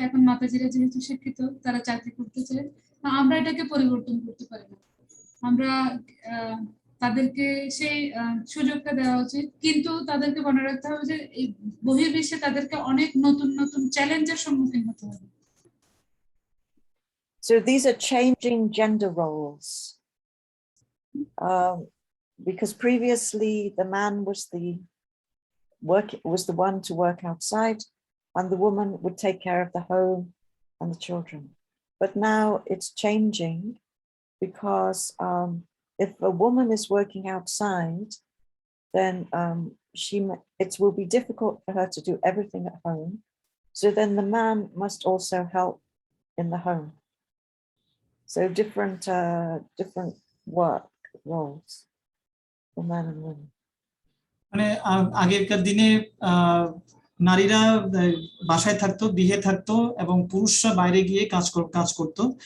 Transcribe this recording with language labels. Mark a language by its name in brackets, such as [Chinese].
[Bangla] এখন মাতাজিরা যেহেতু শিক্ষিত, তারা চাকরি করতে চায়, আমরা এটাকে পরিবর্তন করতে পারি না। আমরা তাদেরকে সেই সুযোগটা দেওয়া উচিত, কিন্তু তাদেরকে মনে রাখতে হবে যে এই বহির্বিশ্বে তাদেরকে অনেক নতুন নতুন চ্যালেঞ্জের সম্মুখীন হতে হবে। [English] So these are changing gender roles, because previously the man was the one to work outside, and the woman would take care of the home and the children. But now it's changing, because if a woman is working outside, then it will be difficult for her to do everything at home. So then the man must also help in the home. So different work roles for men and women. [Bangla] মানে আগেকার দিনে নারীরা বাসায় থাকতো, গৃহে থাকতো, এবং পুরুষরা বাইরে গিয়ে কাজ করতো।